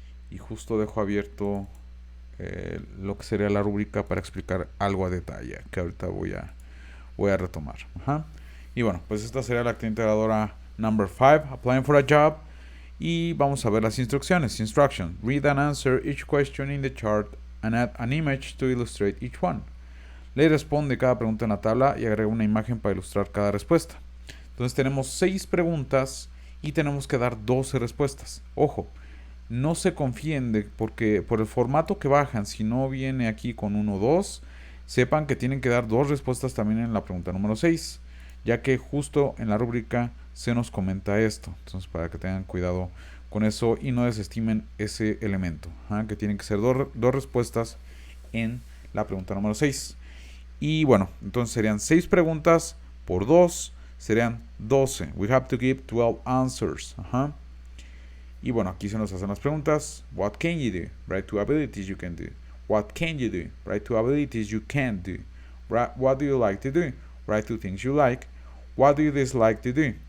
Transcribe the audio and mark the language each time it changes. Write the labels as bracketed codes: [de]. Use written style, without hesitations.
[es] Y justo dejo abierto lo que sería la rúbrica para explicar algo a detalle, que ahorita voy a retomar. Ajá. Y bueno, pues esta sería la actividad integradora number 5, applying for a job. Y vamos a ver las instrucciones. [en] Instruction: read and answer each question in the chart and add an image to illustrate each one. [es] Lee y responde cada pregunta en la tabla y agrega una imagen para ilustrar cada respuesta. Entonces tenemos 6 preguntas y tenemos que dar 12 respuestas. Ojo, no se confíen porque por el formato que bajan, si no viene aquí con 1 o 2, sepan que tienen que dar 2 respuestas también en la pregunta número 6, ya que justo en la rúbrica se nos comenta esto. Entonces, para que tengan cuidado con eso y no desestimen ese elemento, que tienen que ser 2 respuestas en la pregunta número 6. Y bueno, entonces serían 6 preguntas por 2, serían 12. [en] We have to give 12 answers. [es] Y bueno, aquí se nos hacen las preguntas. [en] What can you do? Write 2 abilities you can do. What can you do? Write 2 abilities you can't do. What do you like to do? Write 2 things you like. What do you dislike to do?